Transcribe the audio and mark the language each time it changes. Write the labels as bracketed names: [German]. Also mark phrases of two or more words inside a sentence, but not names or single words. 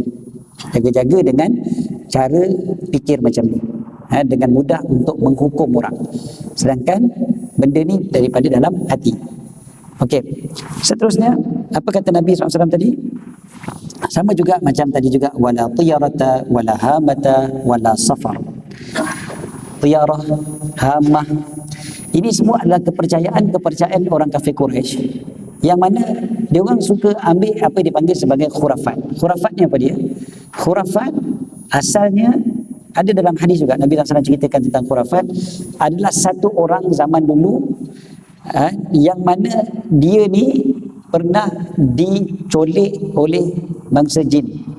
[Malay] Jaga-jaga dengan cara fikir macam ni. Dengan mudah untuk menghukum orang. Sedangkan benda ni daripada dalam hati. Okey. Seterusnya, apa kata Nabi SAW tadi? Sama juga macam tadi juga, [Arabic] ولا طيرة ولا هامة ولا صفر. طيرة، هامة, [Malay] ini semua adalah kepercayaan orang kafir Quraisy, yang mana dia orang suka ambil apa yang dipanggil sebagai khurafat. Khurafat ni apa dia? Khurafat asalnya ada dalam hadis juga. Nabi SAW ceritakan tentang khurafat. Adalah satu orang zaman dulu yang mana dia ni pernah dicolik oleh bangsa jin.